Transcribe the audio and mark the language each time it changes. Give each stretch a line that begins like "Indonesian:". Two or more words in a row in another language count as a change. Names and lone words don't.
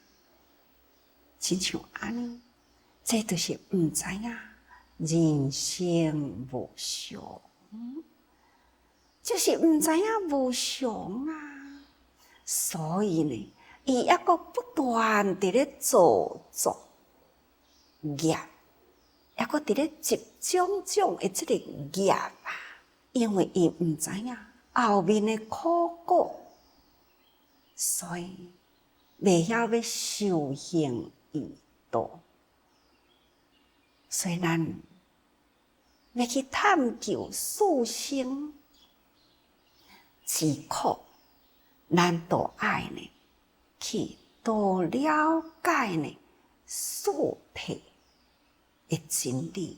Min Nan Chinese: 亲像安尼，这就是毋知影人生无常，就是毋知影无常啊。所以呢，伊抑阁不断伫咧造作业，抑阁伫咧集种种的这个业啊，因为伊毋知影后面的苦果，所以袂晓要修行义道。所以咱要去探究四生之苦，咱都爱呢去多了解呢四谛的真理。